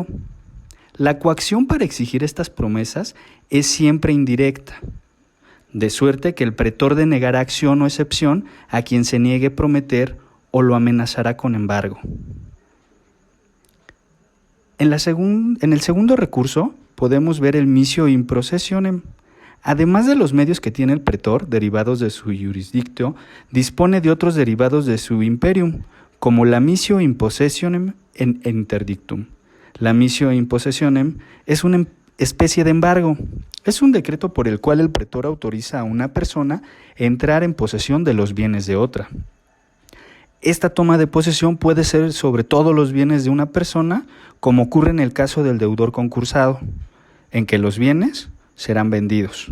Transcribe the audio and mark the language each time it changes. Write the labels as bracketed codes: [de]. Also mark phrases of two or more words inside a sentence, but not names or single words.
[es] La coacción para exigir estas promesas es siempre indirecta, de suerte que el pretor denegará acción o excepción a quien se niegue prometer o lo amenazará con embargo. En el segundo recurso podemos ver el [la] misio in processionem. [es] Además de los medios que tiene el pretor, derivados de su jurisdictio, dispone de otros derivados de su imperium, como la [la] missio in possessionem [es] en interdictum. La [la] missio in possessionem [es] es una especie de embargo. Es un decreto por el cual el pretor autoriza a una persona a entrar en posesión de los bienes de otra. Esta toma de posesión puede ser sobre todos los bienes de una persona, como ocurre en el caso del deudor concursado, en que los bienes serán vendidos.